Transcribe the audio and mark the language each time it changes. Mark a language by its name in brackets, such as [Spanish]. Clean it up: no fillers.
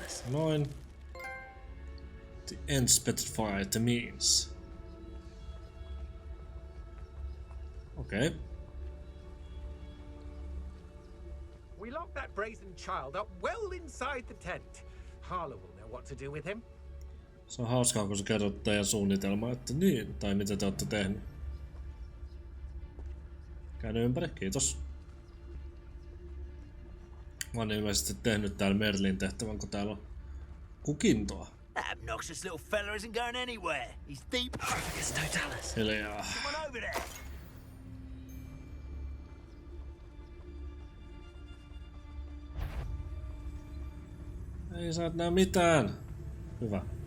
[English] Noin. The end specified the means. Okay. We locked that brazen child up well inside the tent. Harlow will know what to do with him. [Finnish] Se on hauskaa, kun sä kerrot teidän suunnitelmaa, että niin, tai mitä te olette tehnyt. Käyn ympäri, kiitos. Mä oon ilmeisesti tehnyt täällä Merlin tehtävän, kun täällä on kukintoa. [English] That obnoxious little fella isn't going anywhere. He's deep. [Finnish] Hiljaa. [English] Come on over there. [Finnish] Ei sä et näe mitään. Hyvä.